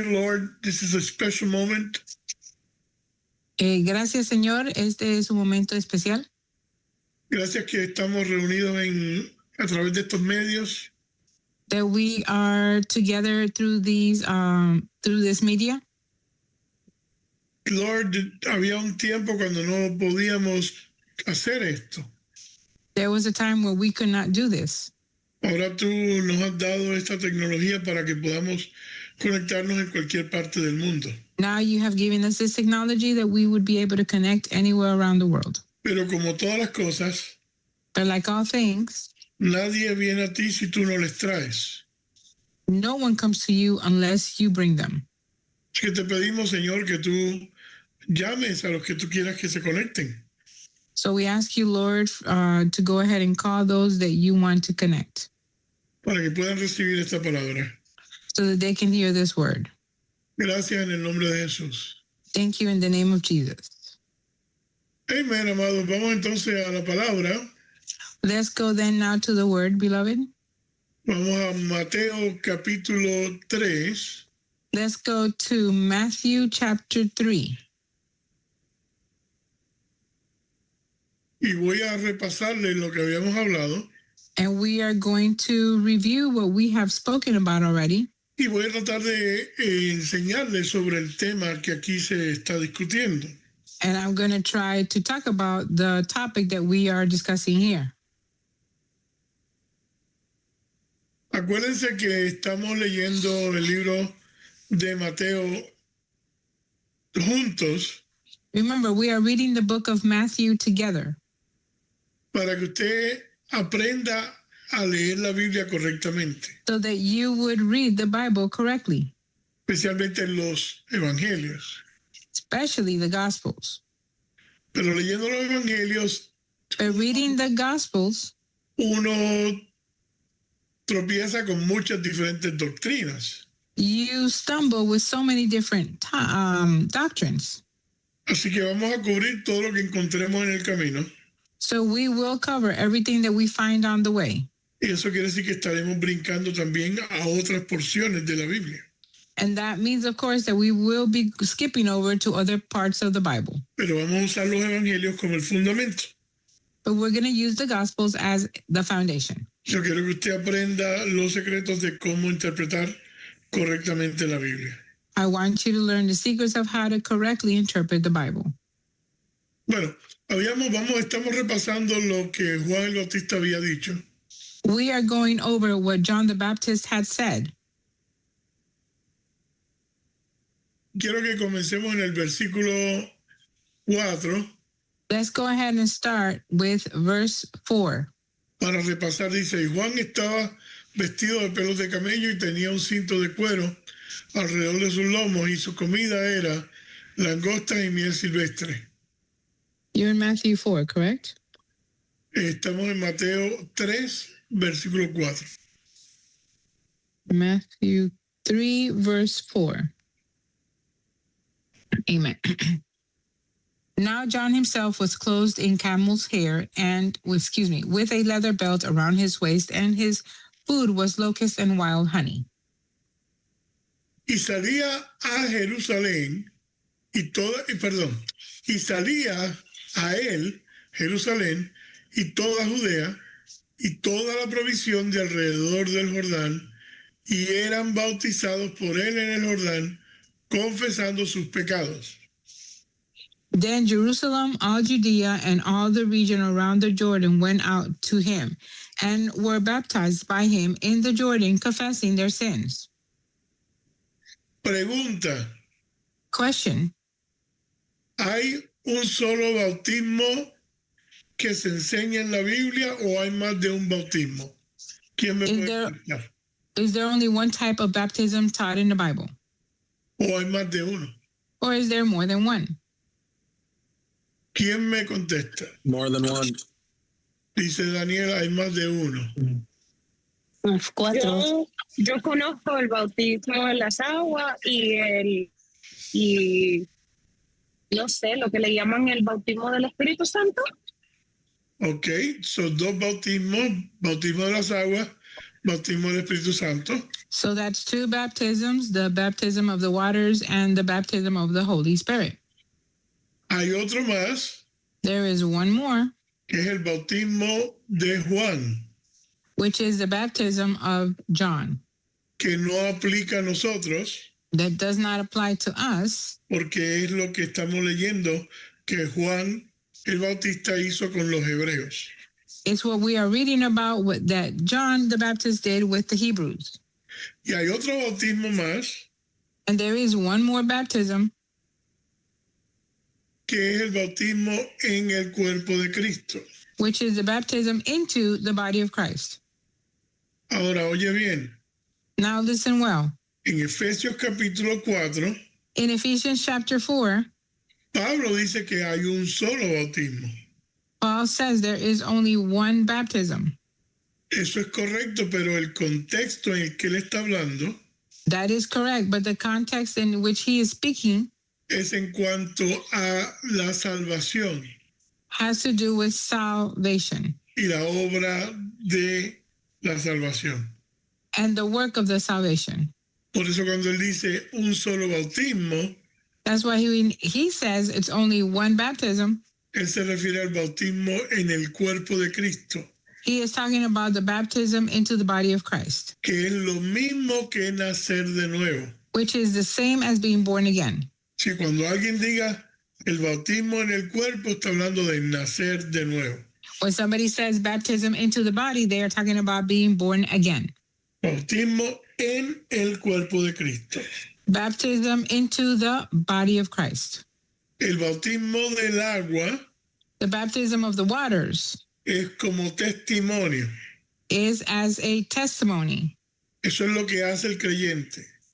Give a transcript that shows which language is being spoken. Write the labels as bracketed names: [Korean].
[English] Lord, this is a special moment. [Spanish] Gracias, Señor. Este es un momento especial. Gracias que estamos reunidos a través de estos medios. [English] That we are together through this media. [Spanish] Lord, había un tiempo cuando no podíamos hacer esto. [English] There was a time where we could not do this. [Spanish] Ahora tú nos has dado esta tecnología para que podamos conectarnos en cualquier parte del mundo. [English] Now you have given us this technology that we would be able to connect anywhere around the world. [Spanish] Pero como todas las cosas, [English] but like all things, [Spanish] nadie viene a ti si tú no les traes. [English] No one comes to you unless you bring them. [Spanish] Es que te pedimos, Señor, que tú llames a los que tú quieras que se conecten. [English] So we ask you, Lord, to go ahead and call those that you want to connect. [Spanish] Para que puedan recibir esta palabra. [English] So that they can hear this word. [Spanish] Gracias en el nombre de Jesús. [English] Thank you in the name of Jesus. [Spanish] Amén, amados. Vamos entonces a la palabra. [English] Let's go then now to the word, beloved. [Spanish] Vamos a Mateo capítulo 3. [English] Let's go to Matthew chapter 3. [Spanish] Y voy a repasarle lo que habíamos hablado. [English] And we are going to review what we have spoken about already. [Spanish] Y voy a tratar de enseñarles sobre el tema que aquí se está discutiendo. [English] And I'm going to try to talk about the topic that we are discussing here. [Spanish] Acuérdense que estamos leyendo el libro de Mateo juntos. [English] Remember, we are reading the book of Matthew together. [Spanish] Para que usted aprenda a leer la Biblia correctamente. [English] So that you would read the Bible correctly. [Spanish] Especialmente los evangelios. [English] Especially the Gospels. [Spanish] Pero leyendo los evangelios. [English] But reading the Gospels. [Spanish] Uno tropieza con muchas diferentes doctrinas. [English] You stumble with so many different doctrines. [Spanish] Así que vamos a cubrir todo lo que encontremos en el camino. [English] So we will cover everything that we find on the way. [Spanish] Y eso quiere decir que estaremos brincando también a otras porciones de la Biblia. [English] And that means, of course, that we will be skipping over to other parts of the Bible. [Spanish] Pero vamos a usar los evangelios como el fundamento. [English] But we're going to use the Gospels as the foundation. [Spanish] Yo quiero que usted aprenda los secretos de cómo interpretar correctamente la Biblia. [English] I want you to learn the secrets of how to correctly interpret the Bible. [Spanish] Bueno, estamos repasando lo que Juan el Bautista había dicho. [English] We are going over what John the Baptist had said. [Spanish] Quiero que comencemos en el versículo 4. [English] Let's go ahead and start with verse 4. [Spanish] Para repasar, dice, y Juan estaba vestido de pelos de camello y tenía un cinto de cuero alrededor de sus lomos y su comida era langosta y miel silvestre. [English] You're in Matthew 4, correct? [Spanish] Estamos en Mateo 3, versículo 4. [English] Matthew 3, verse 4. Amen. Now John himself was clothed in camel's hair and, with a leather belt around his waist, and his food was locust and wild honey. [Spanish] Y salía a Jerusalén y salía a él, Jerusalén, y toda Judea, y toda la provisión de alrededor del Jordán, y eran bautizados por él en el Jordán, confesando sus pecados. [English] Then Jerusalem, all Judea, and all the region around the Jordan went out to him, and were baptized by him in the Jordan, confessing their sins. [Spanish] Pregunta. [English] Question. [Spanish] ¿Hay un solo bautismo que se enseña en la Biblia o hay más de un bautismo? ¿Quién me puede explicar? [English] Is there only one type of baptism taught in the Bible? [Spanish] ¿O hay más de uno? [English] Or is there more than one? [Spanish] ¿Quién me contesta? [English] More than one. [Spanish] Dice Daniel, hay más de uno. 4. Yo conozco el bautismo en las aguas y no sé, lo que le llaman el bautismo del Espíritu Santo. Ok, son dos bautismos, bautismo de las aguas bautismo del Espíritu Santo. [English] So that's two baptisms, the baptism of the waters and the baptism of the Holy Spirit. [Spanish] Hay otro más, [English] There is one more, [Spanish] que es el bautismo de Juan, [English] which is the baptism of John. [Spanish] que no aplica a nosotros, [English] That does not apply to us [Spanish] porque es lo que estamos leyendo que Juan el Bautista hizo con los hebreos. [English] It's what we are reading about what that John the Baptist did with the Hebrews. [Spanish] Y hay otro bautismo más, [English] And there is one more baptism, [Spanish] que es el bautismo en el cuerpo de Cristo. [English] which is the baptism into the body of Christ. [Spanish] Ahora, oye bien, [English] Now listen well. [Spanish] en Efesios capítulo 4, [English] In Ephesians chapter 4, [Spanish] Pablo dice que hay un solo bautismo. [English] Paul says there is only one baptism. [Spanish] Eso es correcto, pero el contexto en el que él está hablando [English] That is correct, but the context in which he is speaking [Spanish] es en cuanto a la salvación [English] has to do with salvation [Spanish] y la obra de la salvación. [English] and the work of the salvation. [Spanish] Por eso cuando él dice un solo bautismo, [English] That's why he says it's only one baptism. [Spanish] él se refiere al bautismo en el cuerpo de Cristo, [English] He is talking about the baptism into the body of Christ, [Spanish] que es lo mismo que nacer de nuevo. [English] which is the same as being born again. [Spanish] Si cuando alguien diga el bautismo en el cuerpo, está hablando de nacer de nuevo. [English] When somebody says baptism into the body, they are talking about being born again. [Spanish] Bautismo en el cuerpo de Cristo. [English] Baptism into the body of Christ. [Spanish] El bautismo del agua [English] The baptism of the waters [Spanish] es como testimonio. [English] is as a testimony. [Spanish] Eso es lo que hace el creyente.